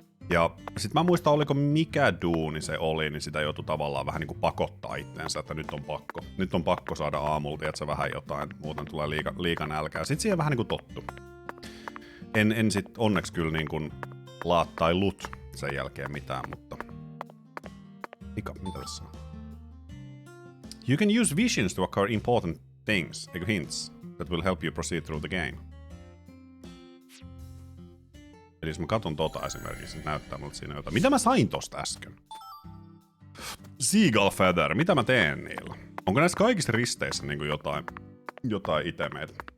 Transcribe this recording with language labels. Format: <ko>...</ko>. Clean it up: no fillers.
<fi>Ja sit mä muistan, oliko mikä duuni se oli, niin sitä joutui tavallaan vähän niinku pakottaa itteensä, että nyt on pakko saada aamulla, että se vähän jotain, muuten tulee liika nälkää. Sit siihen vähän niinku tottu. En sit onneksi kyllä niinku laattailut sen jälkeen mitään, mutta... mitä tässä on?</fi> <en>You can use visions to occur important things, hints, that will help you proceed through the game.</en> <fi>Eli jos mä katon esimerkiksi, niin näyttää mulle siinä jotain. Mitä mä sain tosta äsken? Seagull Feather, mitä mä teen niillä? Onko näissä kaikissa risteissä niinku jotain itemeitä?</fi>